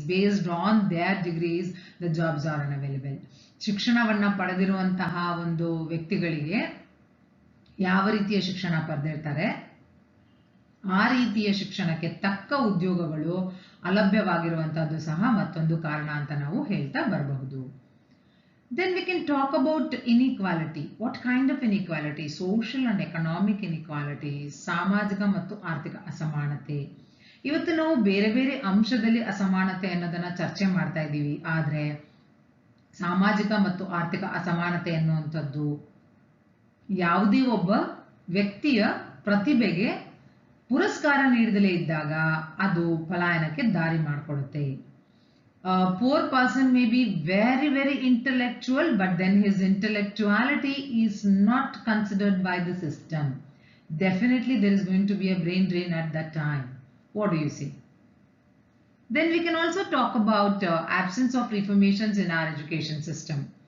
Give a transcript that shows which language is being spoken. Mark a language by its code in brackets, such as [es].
[en] Based on their degrees, the jobs are unavailable. [kn] ಶಿಕ್ಷಣವನ್ನ ಪಡೆದಿರುವಂತಹ ಒಂದು ವ್ಯಕ್ತಿಗಳಿಗೆ ಯಾವ ರೀತಿಯ ಶಿಕ್ಷಣ ಪಡೆದಿರ್ತಾರೆ ಆ ರೀತಿಯ ಶಿಕ್ಷಣಕ್ಕೆ ತಕ್ಕ ಉದ್ಯೋಗಗಳು ಅಲಭ್ಯವಾಗಿರುವಂತಹದ್ದು ಸಹ ಮತ್ತೊಂದು ಕಾರಣ ಅಂತ ನಾವು ಹೇಳ್ತಾ ಬರಬಹುದು. [en] Then we can talk about inequality. What kind of inequality? Social and economic inequality. [kn] ಸಾಮಾಜಿಕ ಮತ್ತು ಆರ್ಥಿಕ ಅಸಮಾನತೆ. ಇವತ್ತು ನಾವು ಬೇರೆ ಬೇರೆ ಅಂಶದಲ್ಲಿ ಅಸಮಾನತೆ ಅನ್ನೋದನ್ನ ಚರ್ಚೆ ಮಾಡ್ತಾ ಇದ್ದೀವಿ. ಆದ್ರೆ ಸಾಮಾಜಿಕ ಮತ್ತು ಆರ್ಥಿಕ ಅಸಮಾನತೆ ಅನ್ನುವಂಥದ್ದು ಯಾವುದೇ ಒಬ್ಬ ವ್ಯಕ್ತಿಯ ಪ್ರತಿಭೆಗೆ ಪುರಸ್ಕಾರ ನೀಡದಲೇ ಇದ್ದಾಗ ಅದು ಪಲಾಯನಕ್ಕೆ ದಾರಿ ಮಾಡಿಕೊಡುತ್ತೆ. [en] A poor person may be very, very intellectual, but then his intellectuality is not considered by the system. Definitely there is going to be a brain drain at that time. What do you say? Then we can also talk about absence of reformations in our education system.